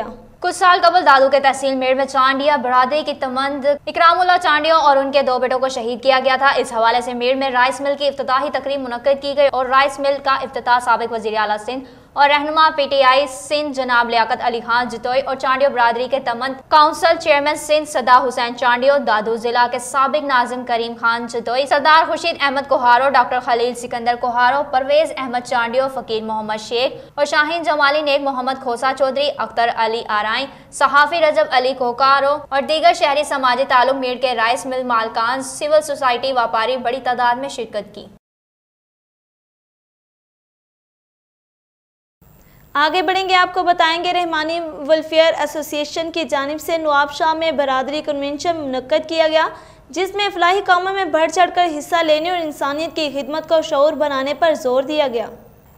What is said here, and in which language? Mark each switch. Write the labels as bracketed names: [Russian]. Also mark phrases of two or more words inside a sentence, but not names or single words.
[Urdu] کچھ سال قبل دادو کے تحصیل میہڑ میں چانڈیہ برادری کی تمند اکرام اللہ چانڈیوں اور ان کے 2 بیٹوں کو شہید کیا گیا تھا. اس حوالے سے میہڑ میں رائس مل کی افتتاحی تقریب منعقد کی گئی اور رائس مل کا افتتاح سابق وزیر اعلیٰ سندھ اور رہنما PTI سندھ جناب لیاقت علی خان جتوئی اور چانڈیو برادری کے تمند کونسل چیئرمین سندھ صدا حسین چانڈیو، دادو ضلع کے سابق ناظم کریم خان جتوئی، سردار خورشید احمد کوہارو، ڈاکٹر خلیل سکندر کوہارو، پرویز احمد چانڈیو، فقیر محمد شیخ اور شاہین جمالی نیک، محمد کھوسہ چودھری، اختر علی آرائیں، صحافی رجب علی کوکارو اور دیگر شہری سماجی تعلق میہڑ کے رائس مل مالکان، سول سوسائٹی ویاپاری بڑی تعداد میں شرکت کی. آگے بڑھیں گے، آپ کو بتائیں گے رحمانی ویلفیئر ایسوسی ایشن کی جانب سے نواب شاہ میں برادری کنونشن منعقد کیا گیا، جس میں فلاحی کاموں میں بڑھ چڑھ کر حصہ لینے اور انسانیت کی خدمت کو شعور بنانے پر زور دیا گیا.